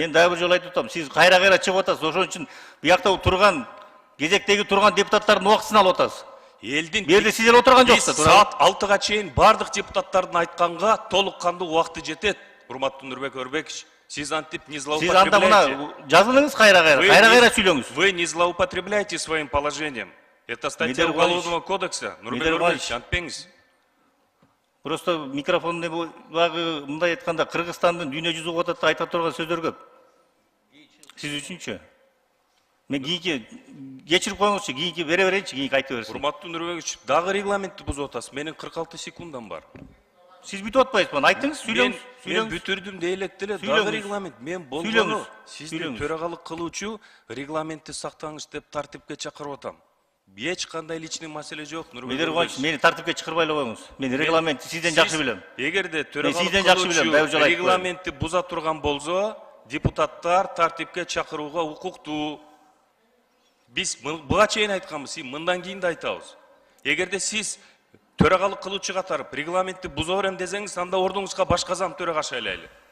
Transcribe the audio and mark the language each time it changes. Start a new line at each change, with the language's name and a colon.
Kyrgyz: Мен дагы бир жолу айтып атам, сиз кайра чыгып атасыз. Ошон үчүн биякта турган, кезектеги турган депутаттардын убактысын алып атасыз. Элдин берде сиз эле отурган жоксуз. Саат 6га чейин бардык депутаттардын айтканга толук кандуу убакыты жетет. Урматтуу Нурбек Өмүрбекович, сиз антип
Russian: не злоупотребляете.
Kyrgyz: Сиз анда мына жазылыңыз, кайра сүйлөңүз.
Russian: Вы не злоупотребляете своим положением. Это статья Уголовного кодекса.
Kyrgyz: Нурбек Өмүрбекович, антпеңиз. Просто микрофонду багы мындай айтканда Кыргызстандын дүйнө жүзү угуп атат айта турган сөздөр көп. Сиз үчүнчү. Мен кийинки кечирип коюңузчу, кийинки бере берейинчи, кийинки айтып берсин. Урматтуу Нурбекович, дагы регламентти бузуп атасыз. Менин 46 секундам бар. Сиз бүтүп атпайсызбы? Айтыңыз, сүйлөңүз. Мен бүтүрдүм де электеле, дагы регламент. Мен болгону сизди төрагалык кылуучу регламентти сактаңыз деп тартипке чакырып атам. Эч кандай личный маселе жок, Нурбек. Медер Коныч, мени тартипке чакырбай эле коюңуз. Мен регламентти сизден жакшы билем. Эгерде төрагалык кылуучу регламентти буза турган болсо, депутаттар тартипке чакырууга укуктуу. Биз буга чейин айтканбыз, мындан кийин да айтабыз. Эгерде сиз төрагалык кылуучу катарып регламентти буза берем десеңиз, анда ордуңузга башка зам төрага шайлайлы.